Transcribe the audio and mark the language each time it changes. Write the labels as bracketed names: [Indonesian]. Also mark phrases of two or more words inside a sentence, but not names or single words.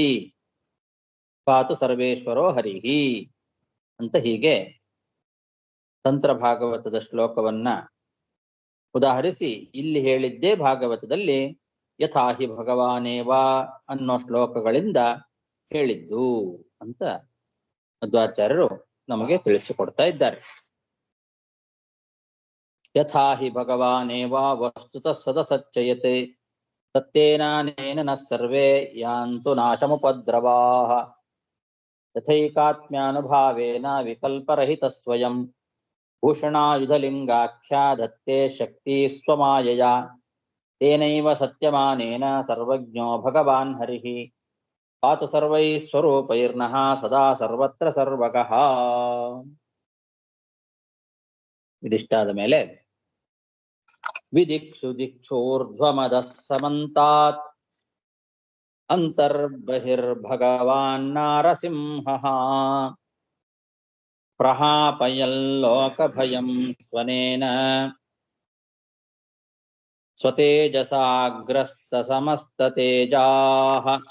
[Sanskrit] ಪಾತು ಸರ್ವೇಶ್ವರೋ ಹರಿಹಿ [Kannada] ಅಂತ ಹೀಗೆ ತಂತ್ರ ಭಾಗವತದ ಶ್ಲೋಕವನ್ನ ಉದಾಹರಿಸಿ ಇಲ್ಲಿ ಹೇಳಿದ್ದೇ ಭಾಗವತದಲ್ಲಿ [Sanskrit] ಯಥಾಹಿ ಭಗವಾನೇವ [Kannada] ಅನ್ನೋ ಶ್ಲೋಕಗಳಿಂದ ಹೇಳಿದ್ದು ಅಂತ ಮಧ್ವಾಚಾರ್ಯರು ನಮಗೆ ತಿಳಿಸಿಕೊಡ್ತಾ ಇದ್ದಾರೆ. [Sanskrit] ಯಥಾಹಿ ಭಗವಾನೇವ ವಸ್ತುತಃ ಸದಸಚ್ಚಯತೆ ಸತ್ಯೇನಾನೇನ ನ ಸರ್ವೇ ಯಾಂತು ನಾಶಮುಪದ್ರವಾಃ ಯಥೈಕಾತ್ಮ್ಯಾನುಭಾವೇನ ವಿಕಲ್ಪರಹಿತ ಸ್ವಯಂ ಭೂಷಣಾಯುಧಲಿಂಗಾಖ್ಯಾ ಧತ್ತೆ ಶಕ್ತಿ ಸ್ವಮಾಯಯ ತೇನೈವ ಸತ್ಯಮಾನೇನ ಸರ್ವಜ್ಞೋ ಭಗವಾನ್ ಹರಿಃ ಪಾತು ಸರ್ವೈಃ ಸ್ವರೂಪೈರ್ನಃ ಸದಾ ಸರ್ವತ್ರ ಸರ್ವಗಃ. [Kannada] ಇದಿಷ್ಟಾದ ಮೇಲೆ [Sanskrit] ವಿದಿಕ್ಷು ದಿಕ್ಷೂರ್ಧ್ವಮದಃ ಸಮಂತಾತ್ ಅಂತರ್ಬಹಿರ್ಭಗವಾನ್ ನಾರಸಿಂಹಃ ಪ್ರಹಾಪಯಲ್ಲೋಕಭಯಂ ಸ್ವನೇನ ಸ್ವತೇಜಸಾಗ್ರಸ್ತ ಸಮಸ್ತತೇಜಾಃ.